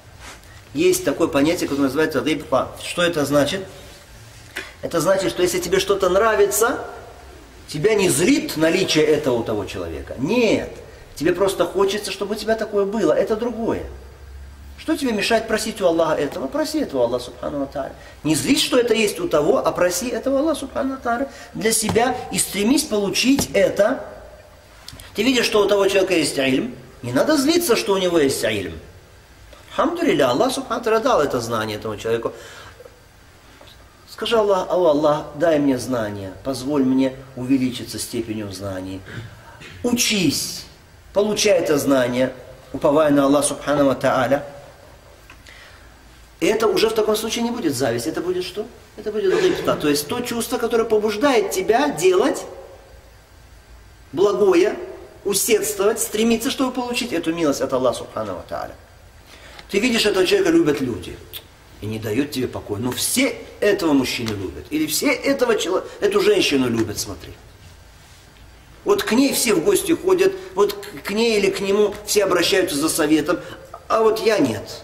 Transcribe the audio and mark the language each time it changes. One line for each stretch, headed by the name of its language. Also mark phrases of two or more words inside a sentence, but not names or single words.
Russian: Есть такое понятие, которое называется рибта. Что это значит? Это значит, что если тебе что-то нравится, тебя не злит наличие этого у того человека. Нет. Тебе просто хочется, чтобы у тебя такое было. Это другое. Что тебе мешает просить у Аллаха этого? Проси этого Аллаха
Arabic: سبحانه وتعالى.
Russian: Не злись, что это есть у того, а проси этого Аллаха
Arabic: سبحانه وتعالى
Russian: для себя и стремись получить это. Ты видишь, что у того человека есть ильм. Не надо злиться, что у него есть ильм. Алхамдулилля, Аллах
Arabic: سبحانه وتعالى
Russian: дал это знание этому человеку. Скажи Аллах, Аллах, дай мне знания, позволь мне увеличиться степенью знаний. Учись, получай это знание, уповая на Аллах
Arabic: سبحانه وتعالى.
Russian: И это уже в таком случае не будет зависть, это будет что? Это будет рибта, то есть то чувство, которое побуждает тебя делать благое, усердствовать, стремиться, чтобы получить эту милость от Аллаха
Arabic: سبحانه وتعالى.
Russian: Ты видишь, этого человека любят люди. И не дает тебе покоя. Но все этого мужчину любят. Или все эту женщину любят, смотри. Вот к ней все в гости ходят, вот к ней или к нему все обращаются за советом, а вот я нет.